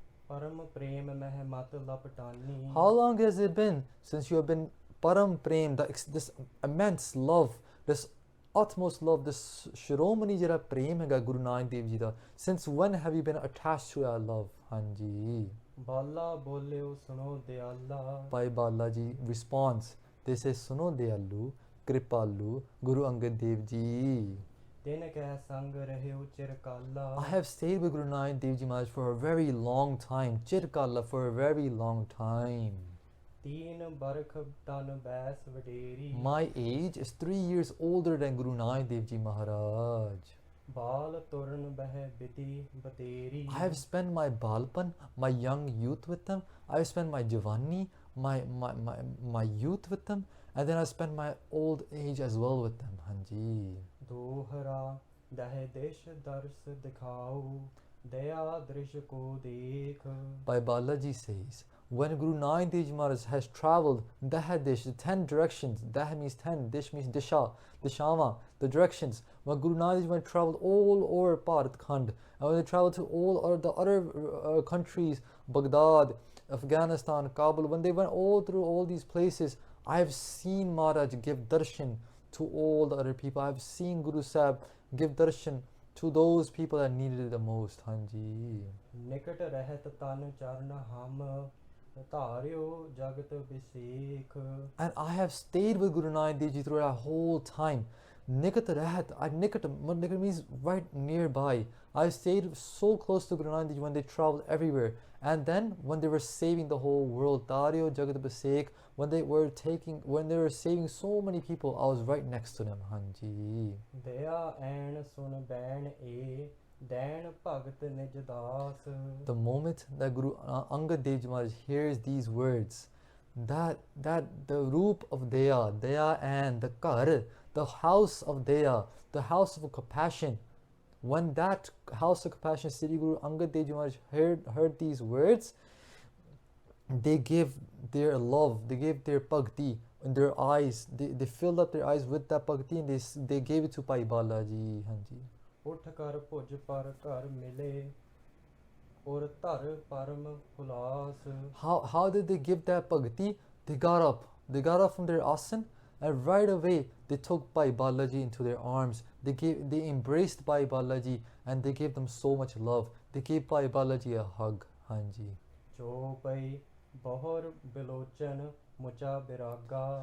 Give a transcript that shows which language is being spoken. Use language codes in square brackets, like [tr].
[pa] Param prem mehmat laptani. [en] How long has it been since you have been Param Prem, this immense love, this utmost love, this [pa] Shiromani ਜਿਹੜਾ ਪ੍ਰੇਮ ਹੈਗਾ ਗੁਰੂ ਨਾਨਕ ਦੇਵ ਜੀ ਦਾ, [en] since when have you been attached to that love? ਹਾਂਜੀ। [pa] ਬਾਲਾ ਬੋਲਿਓ ਸੁਣੋ ਦਿਆਲਾ। Bhai Bala ji [en] response, they say [pa] ਸੁਨੋ ਦਿਆਲੂ ਕਿਰਪਾਲੂ ਗੁਰੂ ਅੰਗਦ ਦੇਵ ਜੀ। ਤਿਨ ਕੈ ਸੰਗ ਰਹਿਓ ਚਿਰਕਾਲਾ। [en] I have stayed with Guru Nanak Dev Ji Maharaj for a very long time, Chirkala, for a very long time. [pa] ਤੀਨ ਬਰਖ ਤਨ ਬੈਸ ਵਡੇਰੀ। [en] My age is 3 years older than Guru Nanak Dev Ji Maharaj. [pa] ਬਾਲ ਤੁਰਨ ਬਹਿ ਬਿਤੀ ਬਤੇਰੀ। [en] I have spent my balpan, my young youth with them. I have spent my javani, my youth with them, and then I spent my old age as well with them. Hanji. [pa] ਦੋਹਰਾ ਦਹਿ ਦੇਸ਼ ਦਰਸ ਦਿਖਾਓ ਦਇਆ ਦ੍ਰਿਸ਼ ਕੋ ਦੇਖ। [en] Bhai Balaji says, when Guru Nanak Dev Ji Maharaj has travelled Dahadish, the 10 directions, Dah means 10, Dish means Disha, Dishama, the directions. When Guru Nanak Dev Ji Maharaj travelled all over Bharat Khand, and when they travelled to all the other countries, Baghdad, Afghanistan, Kabul, when they went all through all these places, I have seen Maharaj give darshan to all the other people. I have seen Guru Sahib give darshan to those people that needed it the most. Hanji. [pa] ਨਿਕਟ ਰਹਿਤ ਤਨ ਚਰਨ ਹਮ ਧਾਰਿਓ ਜਗਤ ਬਿਸੇਖ। [en] And I have stayed with Guru Nanak Dev Ji through that whole time. Nikat Rahat, Nikat means right nearby. I stayed so close to Guru Nanak Dev Ji when they traveled everywhere. And then when they were saving the whole world, Dario Jagat Basek, when they were saving so many people, I was right next to them. Hanji. [pa] ਦਇਆ ਐਣ ਸੁਨ ਬੈਣ ਏ ਦੈਣ ਭਗਤ ਨਿਜ ਦਾਸ। [en] The moment that Guru Angad Dev Ji Maharaj hears these words, that the roop of Daya and the Kar, the house of Daya, the house of compassion, when that house of compassion, Sri Guru Angad Dev Ji Maharaj heard these words, they gave their love, they gave their bhakti in their eyes, they filled up their eyes with that bhakti, and they gave it to Bhai Balaji. Hanji. [pa] ਉੱਠ ਕਰ ਭੁਜ ਪਰ ਘਰ ਮਿਲੇ ਔਰ ਧਰ ਪਰਮ ਹੁਲਾਸ। [en] How did they give that bhakti? They got up from their asan, and right away they took Bhai Balaji into their arms. They embraced Bhai Balaji, and they gave them so much love. They gave Bhai Balaji a hug. Hanji. [pa] ਜੋ ਪਈ ਬਹੁਰ ਬਿਲੋਚਨ ਮੁਚਾ ਬਿਰਾਗਾ।